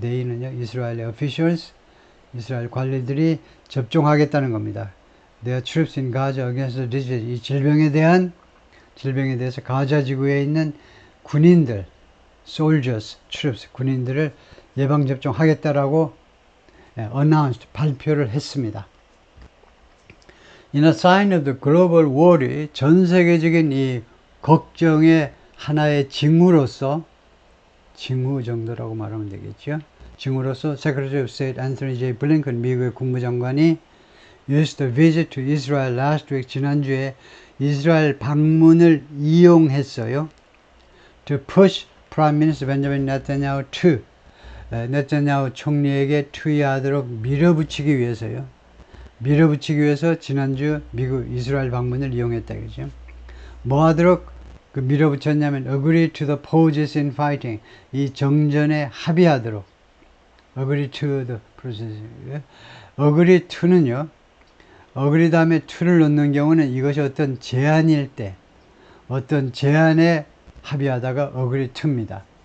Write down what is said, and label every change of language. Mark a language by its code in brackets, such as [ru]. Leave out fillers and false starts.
[ko] they는요, [en] 이스라엘 officials, [ko] 이스라엘 관리들이 접종하겠다는 겁니다. [en] Their troops in Gaza against the disease. [ko] 이 질병에 대해서 가자 지구에 있는 군인들, soldiers, troops, 군인들을 예방접종하겠다라고 announced, 발표를 했습니다. [en] In a sign of the global worry, [ko] 전 세계적인 이 걱정의 하나의 징후로서, 징후 정도라고 말하면 되겠죠. [en] 징후로서 Secretary of State Anthony J. Blinken, [ko] 미국의 국무장관이 [en] used the visit to Israel last week, [ko] 지난주에 이스라엘 방문을 이용했어요. [en] To push Prime Minister Benjamin Netanyahu to, [ko] 네타냐후 총리에게 투의하도록 밀어붙이기 위해서요. 밀어붙이기 위해서 지난주 미국 이스라엘 방문을 이용했다 그죠. 뭐 하도록 그 밀어붙였냐면 [en] agree to the pauses in fighting, [ko] 이 정전에 합의하도록. [en] agree to the process. [ko] agree to는요, agree 다음에 to를 넣는 경우는 이것이 어떤 제안일 때, 어떤 제안에 합의하다가 agree to입니다.